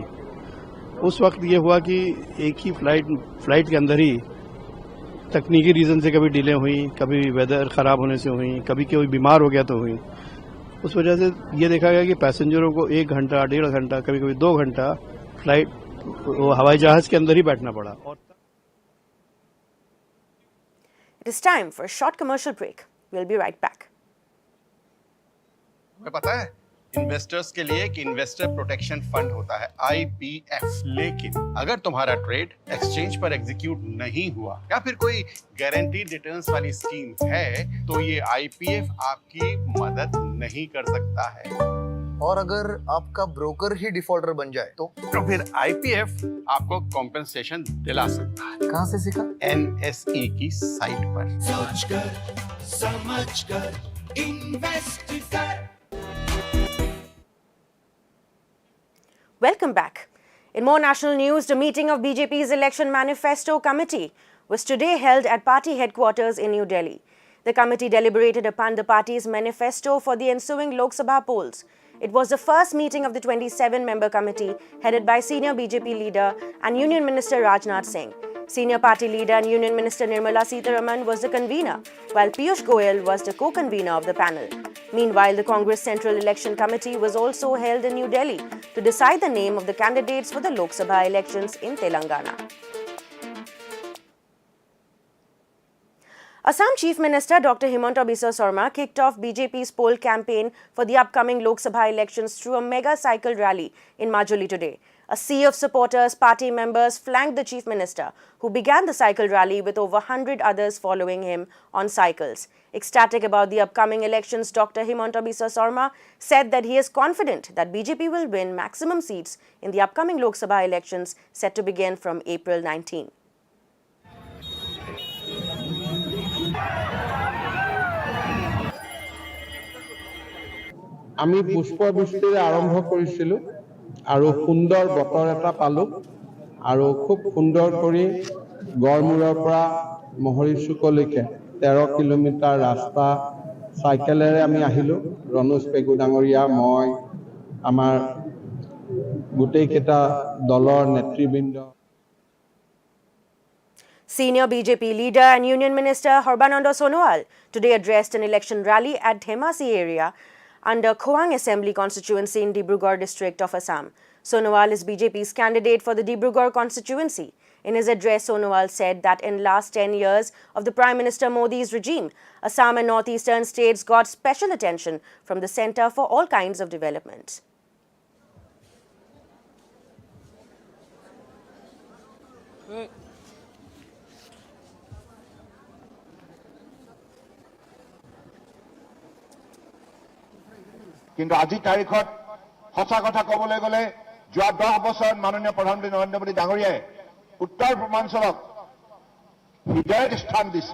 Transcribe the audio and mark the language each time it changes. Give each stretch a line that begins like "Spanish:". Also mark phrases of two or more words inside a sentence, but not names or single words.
Hindi: उस वक्त ये हुआ कि एक ही फ्लाइट के अंदर ही तकनीकी रीज़न से कभी डिले हुई, कभी वेदर ख़राब होने से हुई, कभी कोई बीमार हो गया तो हुई। उस वजह से ये देखा गया कि पैसेंजरों को 1 घंटा, 1.5 घंटा, कभी कभी 2 घंटा फ्लाइट हवाई जहाज़ के अंदर ही बैठना पड़ा।
English: It is time for a short commercial break. We'll be right back.
Hindi: तुम्हें पता है इन्वेस्टर्स के लिए एक
English: investor protection fund
Hindi: होता है IPF। लेकिन अगर तुम्हारा
English: trade exchange
Hindi: पर एग्जीक्यूट नहीं हुआ या फिर कोई
English: guaranteed returns
Hindi: वाली स्कीम है तो ये IPF आपकी मदद नहीं कर सकता है। और अगर आपका ब्रोकर ही डिफॉल्टर बन जाए तो फिर IPF आपको कॉम्पेंसेशन दिला सकता है। कहाँ से सीखा? NSE की साइट पर। सोचकर समझकर इन्वेस्ट कर।
English: Welcome back. In more national news, the meeting of BJP's Election Manifesto Committee was today held at party headquarters in New Delhi. The committee deliberated upon the party's manifesto for the ensuing Lok Sabha polls. It was the first meeting of the 27-member committee headed by senior BJP leader and Union Minister Rajnath Singh. Senior party leader and Union Minister Nirmala Sitharaman was the convener, while Piyush Goyal was the co-convener of the panel. Meanwhile, the Congress Central Election Committee was also held in New Delhi to decide the name of the candidates for the Lok Sabha elections in Telangana. Assam Chief Minister Dr. Himanta Biswa Sarma kicked off BJP's poll campaign for the upcoming Lok Sabha elections through a mega cycle rally in Majuli today. A sea of supporters, party members flanked the Chief Minister, who began the cycle rally with over 100 others following him on cycles. Ecstatic about the upcoming elections, Dr. Himanta Biswa Sarma said that he is confident that BJP will win maximum seats in the upcoming Lok Sabha elections set to begin from April 19.
Assamese: আমি পুষ্পবৃষ্টিৰে আৰম্ভ কৰিছিলোঁ আৰু সুন্দৰ বতৰ এটা পালোঁ আৰু খুব সুন্দৰ কৰি গড়মূৰৰ পৰা মহৰিচুকলৈকে 13 কিলোমিটাৰ ৰাস্তা সাইকেলেৰে আমি আহিলোঁ। ৰনোজ পেগু ডাঙৰীয়া, মই, আমাৰ গোটেইকেইটা দলৰ নেতৃবৃন্দ।
English: Senior BJP leader and Union Minister Sarbananda Sonowal today addressed an election rally at Dhemasi area under Khowang Assembly constituency in Dibrugarh district of Assam. Sonowal is BJP's candidate for the Dibrugarh constituency. In his address, Sonowal said that in last 10 years of the Prime Minister Modi's regime, Assam and northeastern states got special attention from the centre for all kinds of development.
Assamese: কিন্তু আজি তাৰিখত সঁচা কথা ক'বলৈ গ'লে যোৱা 10 বছৰত মাননীয় প্ৰধানমন্ত্ৰী নৰেন্দ্ৰ মোদী ডাঙৰীয়াই উত্তৰ পূৰ্বাঞ্চলক হৃদয়ত স্থান দিছে।